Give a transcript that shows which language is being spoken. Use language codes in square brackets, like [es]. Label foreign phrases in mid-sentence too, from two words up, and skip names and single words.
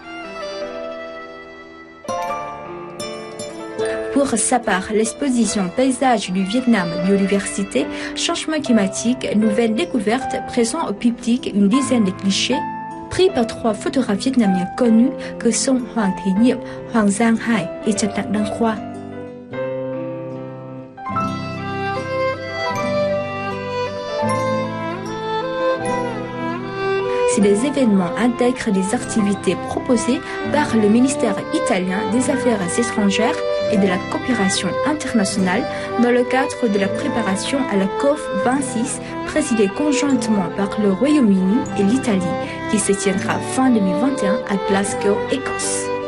[fr] Pour sa part, l'exposition Paysages du Vietnam, biodiversité, changement climatique, nouvelles découvertes présente au public une dizaine de clichés pris par 3 photographes vietnamiens connus que sont Hoàng Thị Nhiệm, Hoàng Giang Hải et Trần Đặng Đăng Khoa. Ces événements intègrent des activités proposées par le ministère italien des Affaires étrangères et de la coopération internationale dans le cadre de la préparation à la COP26 présidée conjointement par le Royaume-Uni et l'Italie, qui se tiendra fin 2021 à Glasgow, Écosse.